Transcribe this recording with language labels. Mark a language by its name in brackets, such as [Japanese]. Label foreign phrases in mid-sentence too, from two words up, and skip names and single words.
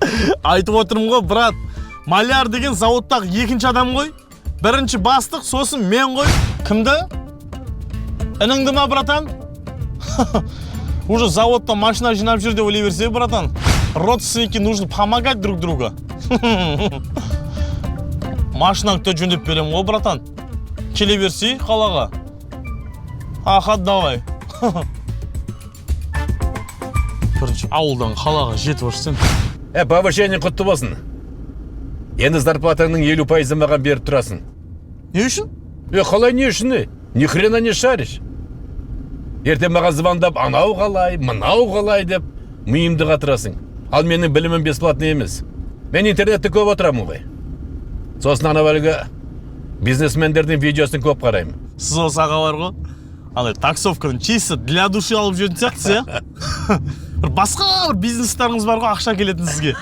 [Kazakh] Айтып отырмын ғой, брат. Маляр деген заводтағы екінші адам ғой. Бірінші бастық, сосын мен ғой. Кімді? Ініңді ма, братан? Уже заводта машина жинап жүр деп ойлай берсе, братан. [Russian] Родственники нужно помогать друг друга. [Kazakh] Машинаңды жөндеп берем ғой, братан. Келе берсей қалаға. Ахат, давай. Бірінші ауылдан қалаға жетіп жүрсің. Повышение құтты болсын. Енді зарплатаңның 50% маған беріп тұрасың. Не үшін? Қалай не үшін? [Russian] Ни хрена не шаришь? [Kazakh] Ертең маған звондап, анау қалай, мынау қалай деп миымды қатырасың. Ал менің білімім бесплатный емес. Мен интернетті көп отырамын ғой. Сосын ана әлгі бизнесмендердің видеосын көп қараймын. Сіз осы аға бар ғой. Андай таксовканы [Russian] чисто для души [Kazakh] алып жүретін сияқтысыз, иә? Басқа бір бизнестарыңыз бар ғой, ақша келетін сізге.